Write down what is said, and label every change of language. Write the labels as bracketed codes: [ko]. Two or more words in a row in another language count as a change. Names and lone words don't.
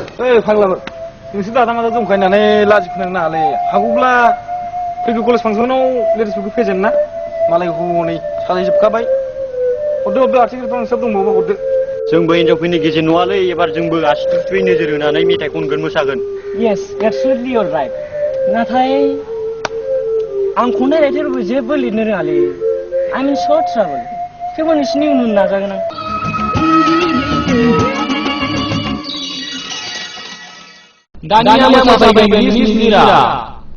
[brx] ओइ फाग्लाफोर नोंसोर दादा मादा दंखायो होननानै लाजि फोनांनो नाङालै हागौब्ला फैगौ कलेज फांसनाव लेडिसफोरखौ फेजेन ना मालाय हनै साजायजोबखाबाय हरदो आर्टिकेलफ्राव नोंसोर दंबावो हरदो जोंबो हिनजावफोरनि गेजेर नङालै एबार जोंबो आसि थुयै नोजोर होनानै मेथाइ खनगोन मोसागोन [en] Yes, absolutely you're right. [brx] नाथाय आं खननाय राइटारबो जेबो लिरनो रोङालै [en] I'm in short trouble. [brx] थेवबो नोंसिनि उन उन नाजागोन आं दानिया मोसाफैगोन मिस मिरा